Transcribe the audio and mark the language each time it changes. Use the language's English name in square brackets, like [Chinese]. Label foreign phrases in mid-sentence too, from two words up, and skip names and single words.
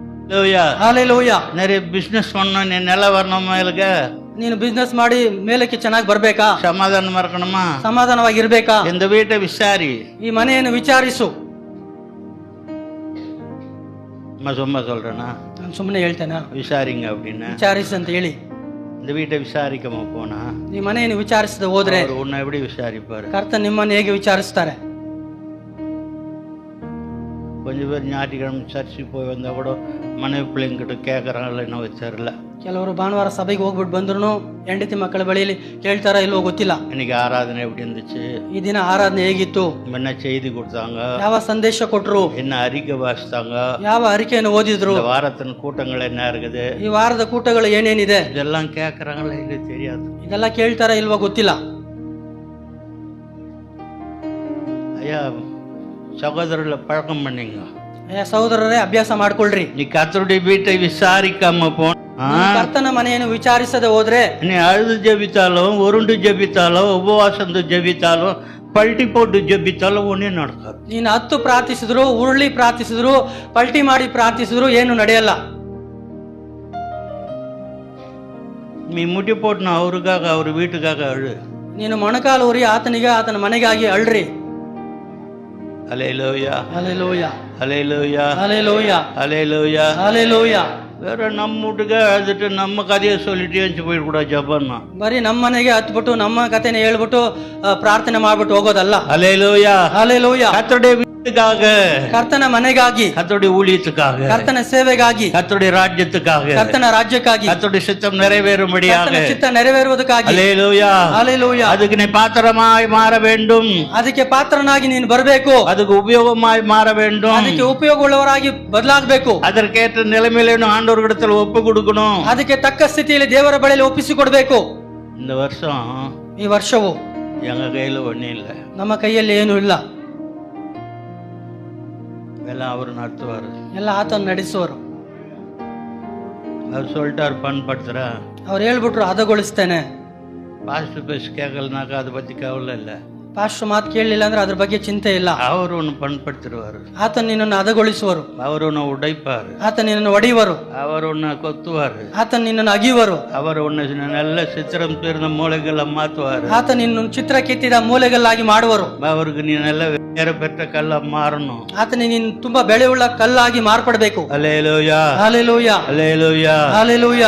[Tamil] ஹalleluya. நிறைய பிசினஸ் பண்ணணும், நீ நில வரணும், மேலுக்கு [Kannada] ನೀನು ಬಿಸ್ನೆಸ್ ಮಾಡಿ ಮೇಲಕ್ಕೆ ಚೆನ್ನಾಗಿ ಬರ್ಬೇಕಾ, [Tamil] சமாதானமா இருக்கணுமா, [Kannada] ಸಮಾಧಾನವಾಗಿರ್ಬೇಕಾ, [Tamil] இந்த வீட்டை விசாரி. [Kannada] ಈ ಮನೆಯನ್ನು ವಿಚಾರಿಸು. [Tamil] சும்மா சொல்றேன்னா [Kannada] ನಾನು ಸುಮ್ಮನೆ ಹೇಳ್ತೇನಾ? [Tamil] விசாரிங்க அப்படின்னு. [Kannada] ವಿಚಾರಿಸು ಅಂತ ಹೇಳಿ [Tamil] இந்த வீட்டை விசாரிக்காம போனா [Kannada] ಈ ಮನೆಯನ್ನು ವಿಚಾರಿಸದೆ ಹೋದ್ರೆ [Tamil] அவர் உன்னை எப்படி விசாரிப்பாரு? [Kannada] ಕರ್ತ ನಿಮ್ಮನ್ನು ಹೇಗೆ ವಿಚಾರಿಸ್ತಾರೆ? [Tamil] கொஞ்சம் பேர் ஞாயிற்றுக்கிழமை சர்ச்சுக்கு போய் வந்தா கூட மனைவி பிள்ளைங்கிட்ட கேட்கறாங்கல்ல, என்ன வச்சார்ல. [Kannada] ಕೆಲವರು ಭಾನುವಾರ ಸಭೆಗೆ ಹೋಗ್ಬಿಟ್ಟು ಬಂದ್ರು ಹೆಂಡತಿ ಮಕ್ಕಳ ಬಳಿಯಲ್ಲಿ ಕೇಳ್ತಾರ ಇಲ್ವೋ ಗೊತ್ತಿಲ್ಲ. [Tamil] இன்னைக்கு ஆராதனை எப்படி இருந்துச்சு, [Kannada] ಈ ದಿನ ಆರಾಧನೆ ಹೇಗಿತ್ತು, [Tamil] என்ன செய்தி கொடுத்தாங்க, [Kannada] ಯಾವ ಸಂದೇಶ ಕೊಟ್ರು, [Tamil] என்ன அறிக்கை வாசித்தாங்க, [Kannada] ಯಾವ ಅರಿಕೆಯನ್ನು ಓದಿದ್ರು, [Tamil] இந்த வாரத்தின் கூட்டங்கள் என்ன இருக்குது, [Kannada] ಈ ವಾರದ ಕೂಟಗಳು ಏನೇನಿದೆ, [Tamil] இதெல்லாம் கேட்கறாங்களா இல்லை தெரியாது. [Kannada] ಇದೆಲ್ಲ ಕೇಳ್ತಾರ ಇಲ್ವೋ ಗೊತ್ತಿಲ್ಲ. [Tamil] ஐயா சகோதரர்களை பழக்கம் பண்ணீங்க. [Kannada] ಸಹೋದರರೇ ಅಭ್ಯಾಸ ಮಾಡ್ಕೊಳ್ರಿ. [Tamil] நீ கர்த்தருடைய வீட்டை விசாரிக்காம போன, [Kannada] ಕರ್ತನ ಮನೆಯನ್ನು ವಿಚಾರಿಸದೆ ಹೋದ್ರೆ [Tamil] நீ அழுது ஜெபித்தாலும், உருண்டு ஜெபித்தாலும், உபவாசம் ஜெபித்தாலும், பல்ಟಿ போட்டு ஜெபித்தாலும் ஒன்னே நடக்காது. [Kannada] ನೀನು ಹತ್ತು ಪ್ರಾರ್ಥಿಸಿದ್ರು, ಉರುಳಿ ಪ್ರಾರ್ಥಿಸಿದ್ರು, ಪಲ್ಟಿ ಮಾಡಿ ಪ್ರಾರ್ಥಿಸಿದ್ರು ಏನು ನಡೆಯಲ್ಲ. [Tamil] நீ முட்டி போட்டுனா அவருக்காக, அவர் வீட்டுக்காக அழு. [Kannada] ನೀನು ಮೊಣಕಾಲು ಊರಿ ಆತನಿಗೆ, ಆತನ ಮನೆಗಾಗಿ ಅಳ್ರಿ. [Tamil] ஹல்லேலூயா, [Kannada] ಹಲ್ಲೆಲೂಯಾ, [Tamil] ஹல்லேலூயா, [Kannada] ಹಲ್ಲೆಲೂಯಾ, [Tamil] ஹல்லேலூயா. [Kannada] ಹಲ್ಲೆಲೂಯಾ. [Tamil] வேற நம்ம வீட்டுக்கு அழுதுட்டு நம்ம கதையை சொல்லிட்டே போயிடக்கூடாது ஜபம்னா. [Kannada] ಬರೀ ನಮ್ಮ ಮನೆಗೆ ಹತ್ಬಿಟ್ಟು ನಮ್ಮ ಕಥೆನ ಹೇಳ್ಬಿಟ್ಟು ಪ್ರಾರ್ಥನೆ ಮಾಡ್ಬಿಟ್ಟು ಹೋಗೋದಲ್ಲ. [Tamil] ஹல்லேலூயா, [Kannada] ಹಲ್ಲೆಲೂಯಾ. [Tamil] கர்த்தருடைய வீட்டுக்காக, [Kannada] ಕರ್ತನ ಮನೆಗಾಗಿ, [Tamil] கர்த்தருடைய ஊழியத்துக்காக, [Kannada] ಕರ್ತನ ಸೇವೆಗಾಗಿ, [Tamil] கர்த்தருடைய ராஜ்யத்துக்காக, [Kannada] ಕರ್ತನ ರಾಜ್ಯಕ್ಕಾಗಿ, [Tamil] கர்த்தருடைய சித்தம் நிறைவேறும்படியாக. [Kannada] ಕರ್ತನ ಚಿತ್ತ ನೆರವೇರುವುದಕ್ಕಾಗಿ. [Tamil] ஹல்லேலூயா, [Kannada] ಹಲ್ಲೆಲೂಯಾ. [Tamil] அதுக்கு நீ பாத்திரமாய் மாற வேண்டும், [Kannada] ಅದಕ್ಕೆ ಪಾತ್ರನಾಗಿ ನೀನು ಬರಬೇಕು, [Tamil] அதுக்கு உபயோகமாய் மாற வேண்டும், [Kannada] ಅದಕ್ಕೆ ಉಪಯೋಗವುಳ್ಳವರಾಗಿ ಬದಲಾಗಬೇಕು, [Tamil] அதற்கேற்ற நிலைமையில ஆண்டவர்களிடத்தில் ஒப்பு கொடுக்கணும். [Kannada] ಅದಕ್ಕೆ ತಕ್ಕ ಸ್ಥಿತಿಯಲ್ಲಿ ದೇವರ ಬಳಿಯಲ್ಲಿ ಒಪ್ಪಿಸಿಕೊಡ್ಬೇಕು. [Tamil] இந்த வருஷம் [Kannada] ಈ ವರ್ಷವು [Tamil] எங்க கையில ஒன்றும் இல்லை, [Kannada] ನಮ್ಮ ಕೈಯಲ್ಲಿ ಏನೂ ಇಲ್ಲ, [Tamil] எல்லாம் அவர் நடத்துவார். [Kannada] ಎಲ್ಲ ಆತನ ನಡೆಸುವರು. [Tamil] அவர் சொல்லிட்டார் பண்படுத்துற, [Kannada] ಅವ್ರು ಹೇಳ್ಬಿಟ್ರು ಹದಗೊಳಿಸ್ತೇನೆ. [Tamil] பாஸ்டர் பேசி கேட்கலனாக்கா அதை பத்தி கவலை இல்லை, [Kannada] ಪಾಸ್ಟರ್ ಮಾತು ಕೇಳಲಿಲ್ಲ ಅಂದ್ರೆ ಅದ್ರ ಬಗ್ಗೆ ಚಿಂತೆ ಇಲ್ಲ. [Tamil] அவர் ஒன்று பண்படுத்திடுவார், [Kannada] ಆತ ನಿನ್ನನ್ನು ಹದಗೊಳಿಸುವರು, [Tamil] அவர் ஒன்று உடைப்பார், [Kannada] ಆತ ನಿನ್ನನ್ನು ಒಡೆಯುವರು, [Tamil] அவர் ஒன்று கொத்துவார், [Kannada] ಆತ ನಿನ್ನನ್ನು ಅಗಿಯುವರು, [Tamil] அவர் ஒன்று நல்ல சித்திரம் தீர்ந்த மூளைகளை மாற்றுவார், [Kannada] ಆತ ನಿನ್ನ ಚಿತ್ರ ಕೆತ್ತಿದ ಮೂಲೆಗಲ್ಲಾಗಿ ಮಾಡುವರು, [Tamil] அவருக்கு நீ நல்ல வேற பெற்ற ಕಲ್ಲ மாறணும், [Kannada] ಆತನಿಗೆ ನೀನು ತುಂಬಾ ಬೆಳೆಯುಳ್ಳ ಕಲ್ಲಾಗಿ ಮಾರ್ಪಡಬೇಕು. [Tamil] ஹல்லேலூயா, [Kannada] ಹಲ್ಲೆಲೂಯಾ, [Tamil] ஹல்லேலூயா. [Kannada] ಹಲ್ಲೆಲೂಯಾ.